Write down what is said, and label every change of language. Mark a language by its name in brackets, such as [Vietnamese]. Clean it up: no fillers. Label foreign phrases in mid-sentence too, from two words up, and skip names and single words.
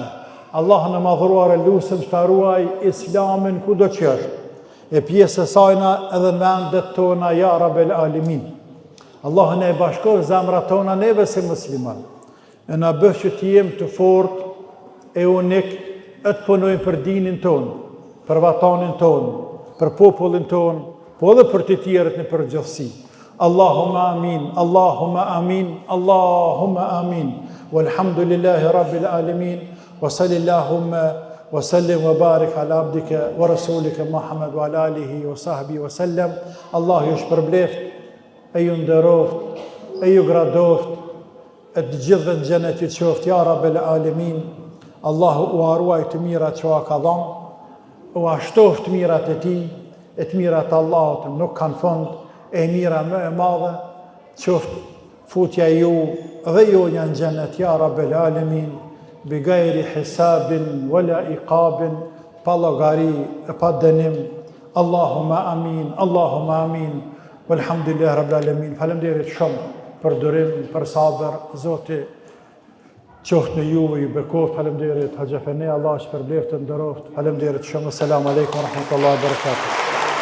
[Albanian] Allah në madhruar e lusëm që ta ruaj islamin kudo që është, e pjesë e sajna edhe në vendet tona, [Arabic] يا رب العالمين. [Albanian] Allah në e bashkoj zemrat tona neve si musliman, e në bëf që t'jem të fort e unik, e të punojmë për dinin tonë, për vatanin tonë, për popullin tonë, po edhe për të tjerët në përgjithësi. [Arabic] اللهم آمين اللهم آمين اللهم آمين. والحمد لله رب العالمين وصل اللهم وسلم وبارك على عبدك ورسولك محمد وعلى آله وصحبه وسلم. [Albanian] Allah ju shpërbleft, e ju nderoft, e ju gradoft, e të gjithëve në xhenet ju qoft, [Arabic] يا رب العالمين. [Albanian] Allahu u aruaj të mirat që a ka dhënë, u ashtoft të mirat e tij, e të mirat Allahut nuk kanë fund, e mira më e madhe, qoftë futja ju dhe ju një në xhenet, [Arabic] يا رب العالمين بغير حساب ولا عقاب, [Albanian] pa llogari e pa dënim. [Arabic] اللهم آمين اللهم آمين والحمد لله رب العالمين. [Albanian] Faleminderit shumë për durim, për sabër, Zoti qoftë në juve, ju bekoft. Faleminderit Hoxha Feni, Allah shpërbleft të nderoft. Faleminderit shumë. [Arabic] السلام عليكم ورحمة الله وبركاته.